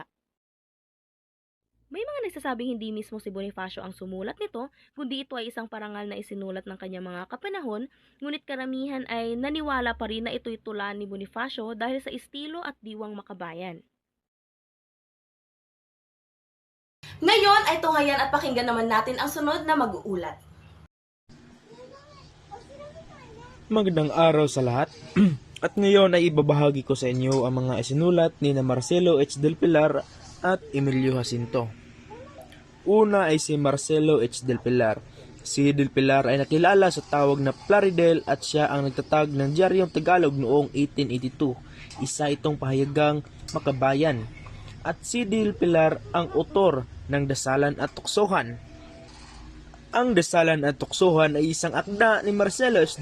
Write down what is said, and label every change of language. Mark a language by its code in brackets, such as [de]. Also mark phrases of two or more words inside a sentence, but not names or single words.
[tl] May mga nagsasabing hindi mismo si Bonifacio ang sumulat nito, kundi ito ay isang parangal na isinulat ng kanyang mga kapanahon, ngunit karamihan ay naniwala pa rin na ito'y tula ni Bonifacio dahil sa estilo at diwang makabayan. Ngayon ay tunghayan at pakinggan naman natin ang sunod na mag-uulat. Magandang araw sa lahat. At ngayon ay ibabahagi ko sa inyo ang mga isinulat ni na Marcelo H. Del Pilar at Emilio Jacinto. Una ay si Marcelo H. Del Pilar. Si Del Pilar ay nakilala sa tawag na Plaridel at siya ang nagtatag ng Diaryong Tagalog noong 1882. Isa itong pahayagang makabayan. At si Del Pilar ang autor ng Dasalan at Tuksohan. Ang Dasalan at Tuksohan ay isang akda ni Marcelo H.